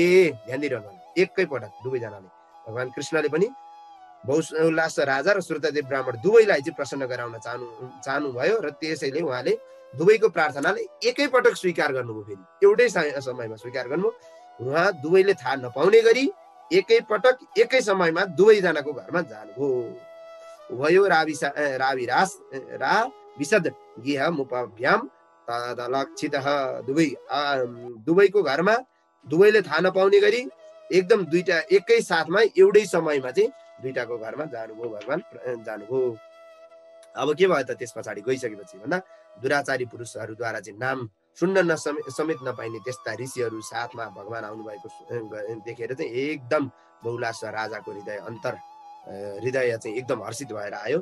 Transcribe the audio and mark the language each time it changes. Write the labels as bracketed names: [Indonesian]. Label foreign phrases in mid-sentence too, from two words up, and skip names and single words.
[Nepali] ध्यान दिइरहनु, एकैपटक दुवैजनाले। भगवान कृष्णले पनि बहुलाश्व राजा र श्रुतदेव ब्राह्मण दुवैलाई चाहिँ प्रसन्न गराउन चाहनुभयो र त्यसैले उहाँले दुवैको प्रार्थनाले एकैपटक स्वीकार गर्नुभयो। फेरि एउटै समयमा स्वीकार गर्नु। उहाँ दुवैले थाहा नपाउने गरी एकैपटक एकै समयमा दुवैजनाको घरमा जानुभयो। [Sanskrit] उभयो विशद गेह मुपभ्याम तदलक्षितः। [Nepali] दुवैको घरमा दुवैले थाहा नपाउने गरी एकदम दुईटा एकै साथमा एउटै समयमा चाहिँ दुईटाको घरमा जानुभयो, भगवान जानुभयो। अब के भयो त त्यस पछाडि गइसकेपछि भन्दा दुराचारी पुरुषहरूद्वारा चाहिँ नाम सुन्न समेत नपाइने त्यस्ता ऋषिहरू साथमा भगवान आउनुभएको देखेर चाहिँ एकदम बहुलाश्व राजाको हृदय चाहिँ एकदम हर्षित भएर आयो।